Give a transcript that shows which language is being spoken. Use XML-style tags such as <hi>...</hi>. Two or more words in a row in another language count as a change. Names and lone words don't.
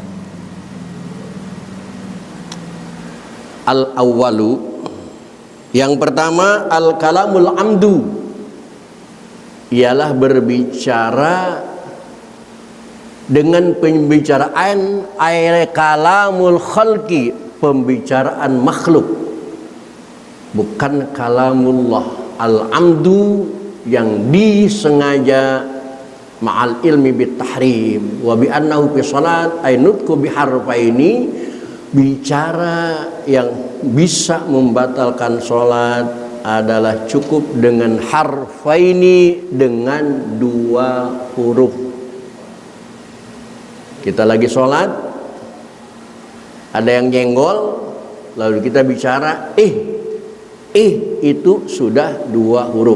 <id>Al-awwalu, yang pertama,</id> <ar>الكلام العمد,</ar> <id>ialah berbicara dengan pembicaraan</id> <ar>كلام الخلق,</ar> <id>pembicaraan makhluk, bukan kalamullah.</id> <ar>العمد</ar> <id>yang disengaja</id> <ar>مع العلم بالتحريم وبأنه في صلاة أي نطق بحرفين,</ar> <id>bicara yang bisa membatalkan salat adalah cukup dengan harfaini, dengan 2 huruf. Kita lagi sholat, ada yang nyenggol, lalu kita bicara itu sudah 2 huruf.</id>